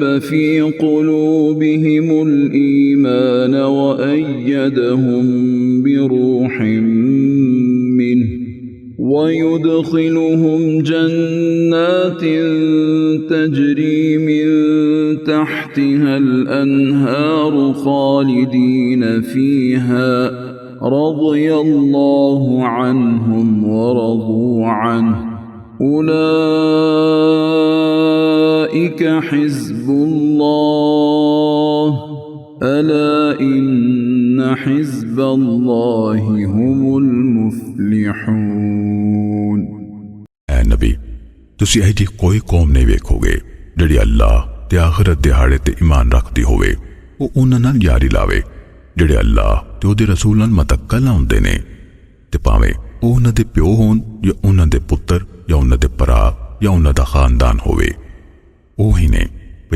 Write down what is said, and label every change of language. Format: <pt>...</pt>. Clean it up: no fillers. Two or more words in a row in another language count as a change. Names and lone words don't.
<ar>في قلوبهم الإيمان وأيدهم بروح منه ويدخلهم جنات تجري من تحتها الأنهار خالدين فيها رضي الله عنهم ورضوا عنه أولئك حزب الله ألا إن حزب الله هم المفلحون</ar> <pa>ਐ ਨਬੀ ਤੁਸੀਂ ਇਹ ਜੀ ਕੋਈ ਕੌਮ ਨਹੀਂ ਵੇਖੋਗੇ ਜਿਹੜੀ ਅੱਲਾਹ ਤੇ ਆਖਰਤ ਦਿਹਾੜੇ ਤੇ ਈਮਾਨ ਰੱਖਦੀ ਹੋਵੇ ਉਹ ਉਹਨਾਂ ਨਾਲ ਯਾਰੀ ਲਾਵੇ ਜਿਹੜੇ ਅੱਲਾਹ ਤੇ ਉਹਦੇ ਰਸੂਲ ਨਾਲ ਮਤੱਕਾ ਲਾਉਂਦੇ ਨੇ ਤੇ ਭਾਵੇਂ ਉਹ ਉਹਨਾਂ ਦੇ ਪਿਓ ਹੋਣ ਜਾਂ ਉਹਨਾਂ ਦੇ ਪੁੱਤਰ ਜਾਂ ਉਹਨਾਂ ਦੇ ਭਰਾ ਜਾਂ ਉਹਨਾਂ ਦਾ ਖਾਨਦਾਨ ਹੋਵੇ ਉਹੀ ਨੇ ਵੀ</pa>